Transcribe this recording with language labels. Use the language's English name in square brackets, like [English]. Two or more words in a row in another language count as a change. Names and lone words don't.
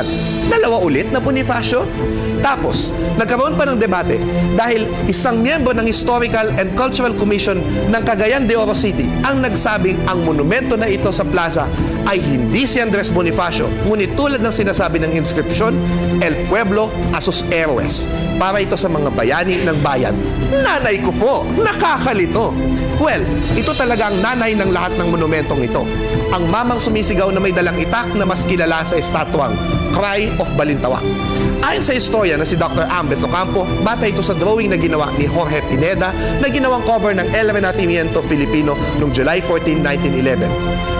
[Filipino] Dalawa ulit na Bonifacio? Tapos, nagkaroon pa ng debate dahil isang miyembro ng Historical and Cultural Commission ng Cagayan de Oro City ang nagsabing ang monumento na ito sa plaza ay hindi si Andres Bonifacio, ngunit tulad ng sinasabi ng inskripsyon, [Spanish] El Pueblo a sus héroes. [Filipino] Para ito sa mga bayani ng bayan. Nanay ko po, nakakalito. Well, ito talaga ang nanay ng lahat ng monumentong ito. Ang mamang sumisigaw na may dalang itak na mas kilala sa estatwang Cry of Balintawak. Ayon sa istorya na si Dr. Ambet Ocampo, bata ito sa drawing na ginawa ni Jorge Pineda na ginawang cover ng El Renacimiento Filipino noong July 14, 1911.